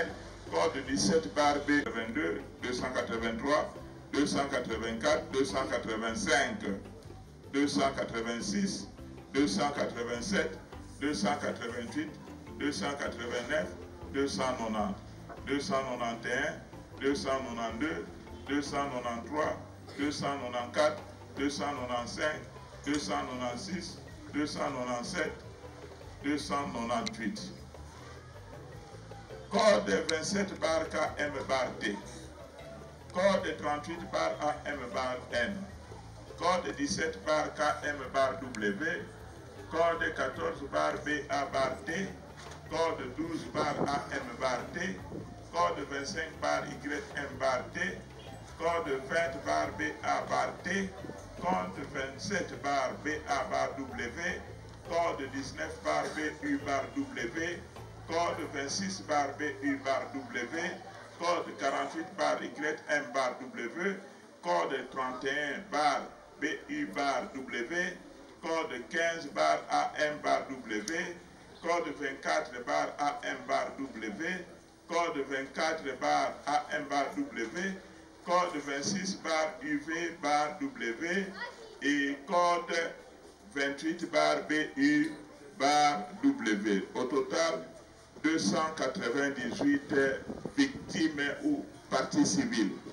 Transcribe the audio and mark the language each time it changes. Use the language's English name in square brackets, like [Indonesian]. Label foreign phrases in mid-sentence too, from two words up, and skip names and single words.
[English] code 17 bar B22, 283, 284, 285, 286, 287, 288, 289, 290, 291, 292, 293, 294, 295, 296, 297, 298. Code 27 bar KM bar T. Code 38 bar AM bar N. Code 17 bar KM bar W. Code 14 bar BA bar T. Code 12 bar AM bar T. Code 25 bar YM bar T. Code 20 bar BA bar T. Code 27 bar BA bar W. Code 19 bar BU bar W. Code 26 bar BU bar W. Code 48 bar YM bar W. Code 31 bar BU bar W. Code 15 bar AM bar W. Code 24 bar AM bar W. Code 24 bar AM bar W. Code 26 bar UV bar W. [French] et code 28/BU/W. Au total, 298 victimes ou parties civiles.